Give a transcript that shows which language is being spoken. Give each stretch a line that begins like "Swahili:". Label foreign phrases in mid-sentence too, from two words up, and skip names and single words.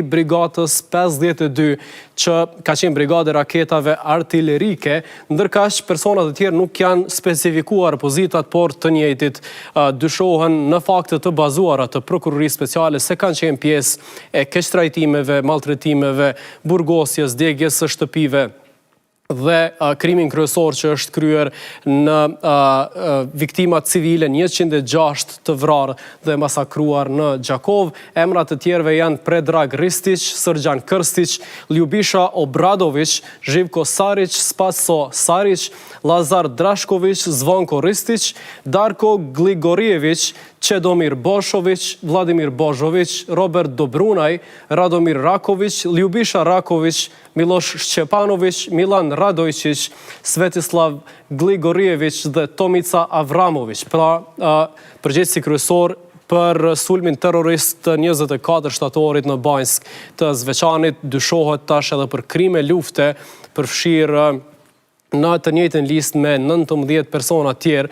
Albanian: brigatës 52, që ka qenë brigade raketave artillerike, ndërkaq personat e tjerë nuk janë specifikuar pozitat, por të njëjtit dyshohen në fakte të bazuara të prokurorisë speciale se kanë qenë pjesë e keqtrajtimeve, maltretimeve, burgosjes, djegjes së shtëpive dhe krimin kryesor që është kryer në viktimat civile, 106 të vrarë dhe masakruar në Gjakov. Emrat të tjerëve janë Predrag Ristić, Srđan Krstić, Ljubisha Obradović, Živko Sarić, Spaso Sarić, Lazar Drašković, Zvonko Ristić, Darko Gligorijević, Čedomir Bošović, Vladimir Božović, Robert Dobrunaj, Radomir Raković, Ljubisha Raković, Miloš Šćepanović, Milan Radojčić, Svetislav Gligorijević dhe Tomica Avramović. Pra, përgjegjësi kryesor për sulmin terrorist të 24 shtatorit në Banjsk të Zveçanit dyshohet tash edhe për krime lufte, përfshirë në të njëjtën listë me 19 persona tjerë.